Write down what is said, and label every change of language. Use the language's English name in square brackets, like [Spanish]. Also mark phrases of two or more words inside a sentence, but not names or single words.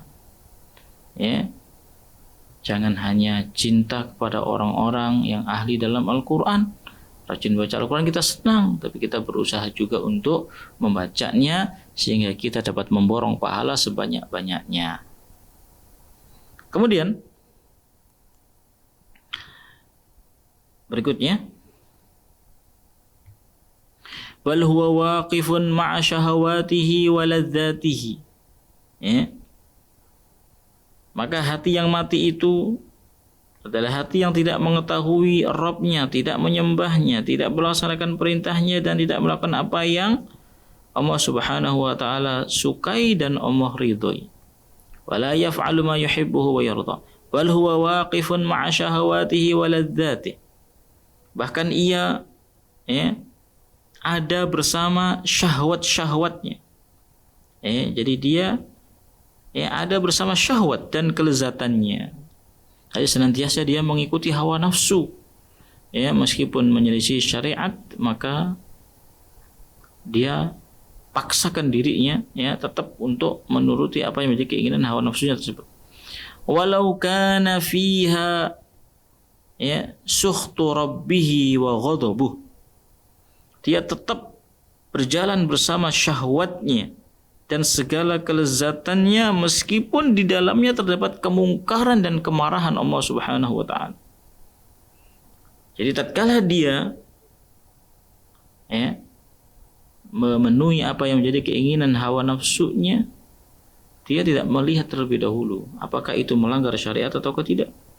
[Indonesian] Ya, jangan hanya cinta kepada orang-orang yang ahli dalam Al-Quran, rajin baca Al-Quran kita senang, tapi kita berusaha juga untuk membacanya sehingga kita dapat memborong pahala sebanyak-banyaknya. Kemudian berikutnya, [Arabic] بل هو واقف مع شهواته ولذاته. [Indonesian] Ya. Maka hati yang mati itu adalah hati yang tidak mengetahui Rabb-nya, tidak menyembahnya, tidak melaksanakan perintahnya, dan tidak melakukan apa yang Allah [Arabic] سبحانه وتعالى [Indonesian] sukai dan Allah ridhoi. [Arabic] ولا يفعل ما يحبه ويرضى. بل هو واقف مع شهواته ولذاته. [Indonesian] Bahkan ia ada bersama syahwat-syahwatnya. Jadi dia ada bersama syahwat dan kelezatannya. Jadi senantiasa dia mengikuti hawa nafsu. Meskipun menyelisih syariat, maka dia paksakan dirinya tetap untuk menuruti apa yang menjadi keinginan hawa nafsunya tersebut. [Arabic] ولو كان فيها سخط ربه وغضبه. [Indonesian] Dia tetap berjalan bersama syahwatnya dan segala kelezatannya, meskipun di dalamnya terdapat kemungkaran dan kemarahan Allah [Arabic] سبحانه وتعالى. [Indonesian] Jadi tatkala dia memenuhi apa yang menjadi keinginan hawa nafsunya, dia tidak melihat terlebih dahulu apakah itu melanggar syariat atau tidak.